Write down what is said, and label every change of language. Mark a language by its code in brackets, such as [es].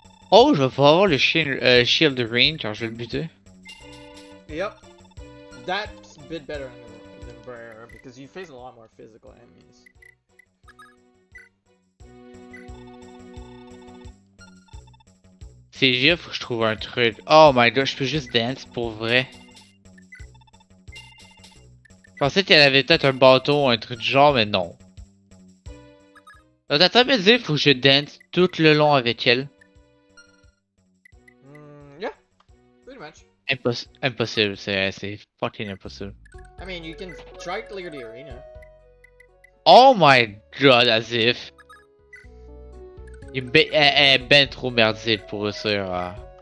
[fr] Oh, je vais pouvoir avoir le shield de range quand je vais le buter. [en] Yep. That's a bit better than Bear because you face a lot more physical enemies. [fr] C'est juste, faut que je trouve un truc. [en] Oh my god, [fr] je peux juste dance pour vrai. Je pensais qu'elle avait peut-être un bâton ou un truc du genre, mais non. T'as me dire, faut que je dance tout le long avec elle. [en] Yeah, pretty much. [fr] Impossible, c'est fucking impossible. [en] I mean, you can try to clear the arena. Oh my god, as if. [fr] Elle est ben trop merdique pour réussir à...